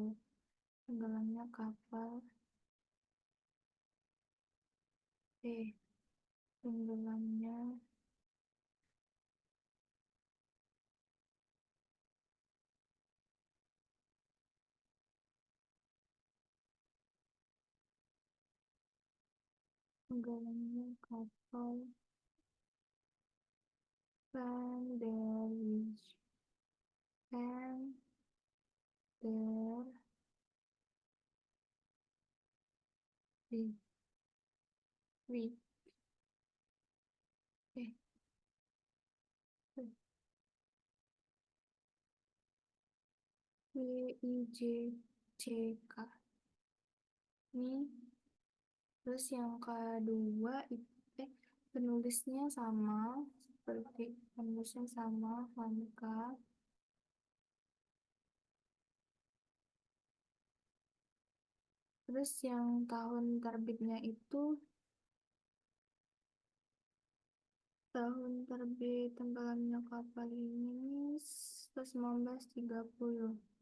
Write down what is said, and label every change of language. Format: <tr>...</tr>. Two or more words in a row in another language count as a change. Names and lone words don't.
<id>Tenggelamnya Kapal. Tenggelamnya Tenggelamnya kapal Van der Wijk. Van der Wijk. Wijk. Eh, WIJCK. Ini terus yang kedua penulisnya sama seperti penulisnya sama Hamka. Terus yang tahun terbitnya itu tahun terbit tenggelamnya kapal ini 1930.</id>